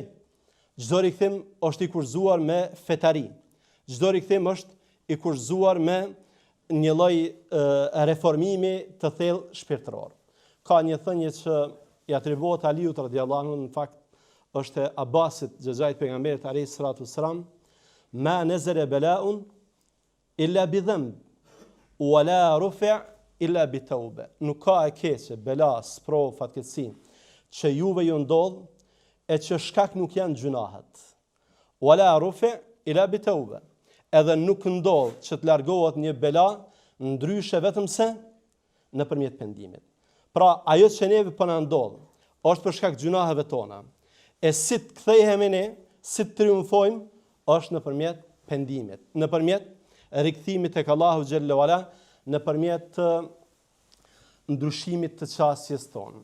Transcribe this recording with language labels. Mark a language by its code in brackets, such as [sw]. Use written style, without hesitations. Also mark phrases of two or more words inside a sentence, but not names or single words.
[sq] Çdo rikthim është i kurzuar me fetari. Çdo rikthim është i kurzuar me një lloj reformimi të thellë shpirtëror. Ka një thënie që i atribuohet Aliut [ar] رضي الله عنه, [sq] në fakt është e Abbasit, xhaxhait pejgamberit [ar] عليه الصلاة والسلام: "ما نزل بلاء إلا بذنب ولا رفع إلا بتوبة." [sq] Nuk ka e keqe, bela, sprov, fatkeqësi që juve ju ndodh e që shkak nuk janë gjunahet. [ar] ولا رفع إلا بتوبة. [sq] Edhe nuk ndodh që të largohet një bela ndryshe vetëm se nëpërmjet pendimit. Pra, ajo që neve po na ndodh është për shkak gjunaheve tona. E si të kthehemi ne, si të triumfojmë, është nëpërmjet pendimit, nëpërmjet rikthimit tek Allahu [ar] جل وعلا, [sq] nëpërmjet ndryshimit të qasjes tonë.